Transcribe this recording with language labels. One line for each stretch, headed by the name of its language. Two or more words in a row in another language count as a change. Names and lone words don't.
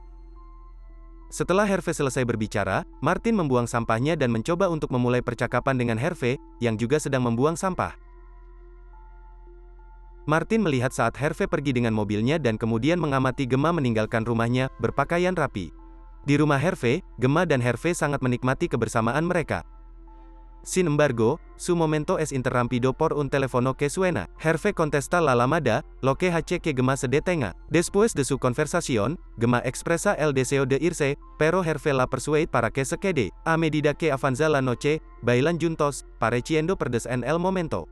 Indonesian: Setelah Hervé selesai berbicara, Martin membuang sampahnya dan mencoba untuk memulai percakapan dengan Hervé, yang juga sedang membuang sampah. Martin melihat saat Hervé pergi dengan mobilnya dan kemudian mengamati Gemma meninggalkan rumahnya, berpakaian rapi. Di rumah Hervé, Gemma dan Hervé sangat menikmati kebersamaan mereka.
Spanish: Sin embargo, su momento es interrumpido por un teléfono que suena. Hervé contesta la llamada, lo que hace que Gemma se detenga. Después de su conversación, Gemma expresa el deseo de irse, pero Hervé la persuade para que se quede. A medida que avanza la noche, bailan juntos, pareciendo perderse en el momento.